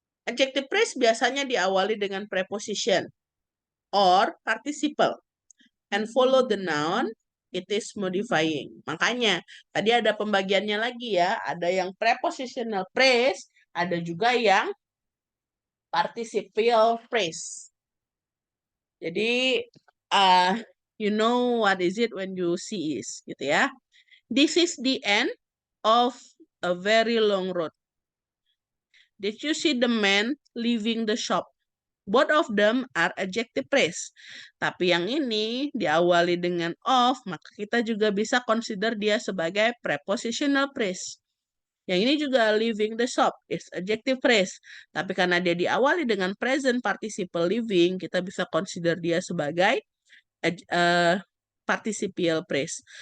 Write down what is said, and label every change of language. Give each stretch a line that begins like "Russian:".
English: Adjective phrase biasanya diawali dengan preposition or participle and follow the noun it is modifying.
Indonesian: Makanya tadi ada pembagiannya lagi ya, ada yang prepositional phrase, ada juga yang participial phrase.
English: Jadi you know what is it when you see is gitu ya. This is the end of a very long road. Did you see the man leaving the shop? Both of them are adjective phrase.
Indonesian: Tapi yang ini diawali dengan of, maka kita juga bisa consider dia sebagai prepositional phrase. Yang ini juga leaving the shop is adjective phrase. Tapi karena dia diawali dengan present participle living, kita bisa consider dia sebagai participial phrase.